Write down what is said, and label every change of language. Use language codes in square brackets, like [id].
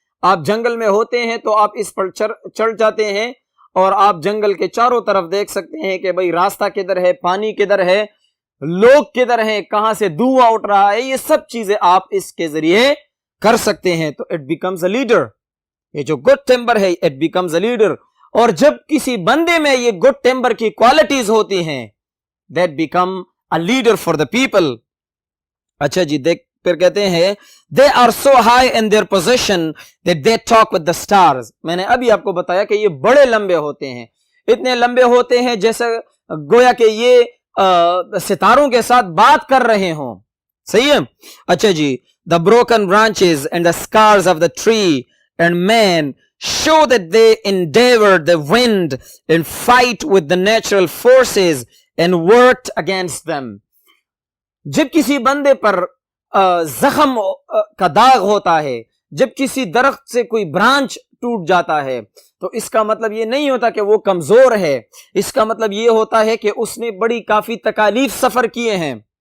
[ur] آپ جنگل میں ہوتے ہیں تو آپ اس پر چڑھ جاتے ہیں اور آپ جنگل کے چاروں طرف دیکھ سکتے ہیں کہ بھئی راستہ کدھر ہے, پانی کدھر ہے, لوگ کدھر ہیں, کہاں سے دھواں اٹھ رہا ہے. یہ سب چیزیں آپ اس کے ذریعے کر سکتے ہیں. [en] تو it becomes a leader. [ur] یہ جو [en] Good timber ہے it becomes a leader. [ur] اور جب کسی بندے میں یہ گڈ ٹمبر کی کوالٹیز ہوتی ہیں [en] That become a leader for the people. [ur] اچھا جی, دیکھ پھر کہتے ہیں [en] they are so high in their position that they talk with the stars. [ur] میں نے ابھی آپ کو بتایا کہ یہ بڑے لمبے ہوتے ہیں, اتنے لمبے ہوتے ہیں جیسے گویا کہ یہ ستاروں کے ساتھ بات کر رہے ہوں. صحیح ہے. اچھا جی, [en] the broken branches and the scars of the tree and man show that they endeavored the wind and fight with the natural forces and worked against them. [ur] جب کسی بندے پر زخم کا داغ ہوتا ہے, جب کسی درخت سے کوئی برانچ ٹوٹ جاتا ہے, تو اس کا مطلب یہ نہیں ہوتا کہ وہ کمزور ہے. اس کا مطلب یہ ہوتا ہے کہ اس نے بڑی کافی تکالیف سفر کیے ہیں.